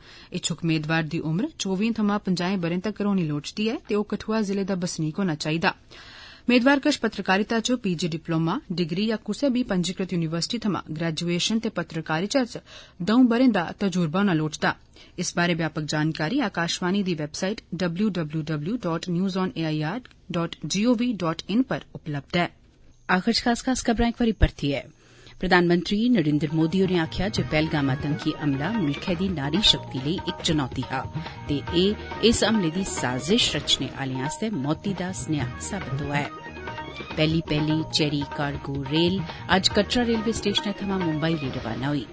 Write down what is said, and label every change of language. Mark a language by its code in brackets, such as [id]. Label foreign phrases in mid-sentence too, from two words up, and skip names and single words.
[doi] इच्छुक मेदवार दी उम्र 24 थमां 50 ब'रें तक्कर होनी लोड़चदी ऐ ते ओह कठुआ जिले दा बसनीक होना चाहिदा। मेदवार कश पत्रकारिता च [en] PG diploma degree [doi] या कुसै बी पंजीकृत यूनिवर्सिटी थमां ग्रेजुएशन ते पत्रकारिता च 2 ब'रें दा तजुर्बा होना लोड़चदा। इस बारै व्यापक जानकारी आकाशवाणी दी वैबसाइट www.newsonair.gov.in पर उपलब्ध ऐ। आखिर खास खबरां इक बारी परतियै। प्रधानमंत्री नरेंद्र मोदी होरें आखेआ जे पहलगाम आतंकी हमला मुल्खै दी नारी शक्ति लेई इक चुनौती हा ते इस हमले दी साजिश रचने आलें आस्तै मौती दा सनेहा साबत होआ ऐ। पैहली [en] cherry cargo rail [doi] अज्ज कटरा रेलवे स्टेशन थमां मुंबई लेई रवाना होई।